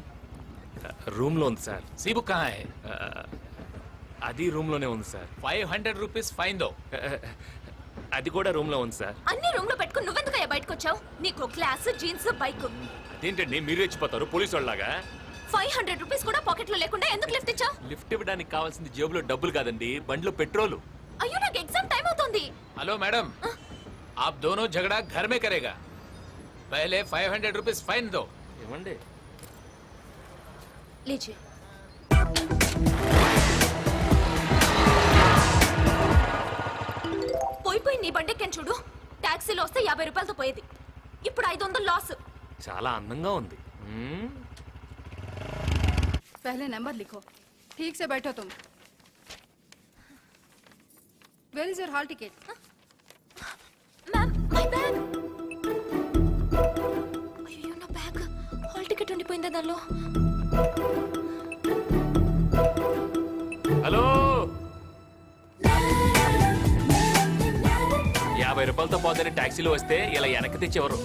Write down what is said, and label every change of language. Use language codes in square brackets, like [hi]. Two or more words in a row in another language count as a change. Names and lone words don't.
[te] రూమ్ లో ఉంది సార్. [hi] सी बुक कहाँ है? [te] అది రూమ్ లోనే ఉంది సార్. [hi] 500 रुपीस फाइन दो. [te] అది కూడా రూమ్ లో ఉంది సార్. అన్ని రూమ్ లో పెట్టుకుని నువ్వెందుకయ్యా బయటకు వచ్చావు? నీకు క్లాస్, జీన్స్, బైక్. అదేంటండి మీరు రెచ్చిపోతారు పోలీసు వాళ్ళలాగా? 500 రూపీస్ కూడా పాకెట్ లో లేకుండా ఎందుకు లిఫ్ట్ ఇచ్చావు? లిఫ్ట్ ఇవ్వడానికి కావాల్సింది జేబులో డబ్బులు కాదండి, బండిలో పెట్రోలు. అయ్యో నాకు ఎగ్జామ్ టైం అవుతుంది. [hi] हेलो मैडम, आप दोनों झगड़ा घर में करेगा. पहले 500 रुपीस फाइन दो. [te] ఏమండి? लीजिए. పోయి నీ బండెక్కని చూడు. టాక్సీలో వస్తే 50 రూపాయలతో పోయేది, ఇప్పుడు 500 లాస్. చాలా అందంగా ఉంది. [hi] पहले नंबर लिखो, ठीक से बैठो तुम. [en] Where is your hall ticket? ma'am my bag. [te] అయ్యో నా బ్యాగ్, హాల్ టికెట్ ఉండిపోయిందా దానిలో? హలో, 50 రూపాయలతో పోతే టాక్సీలో వస్తే ఇలా వెనక్కి తెచ్చేవారు.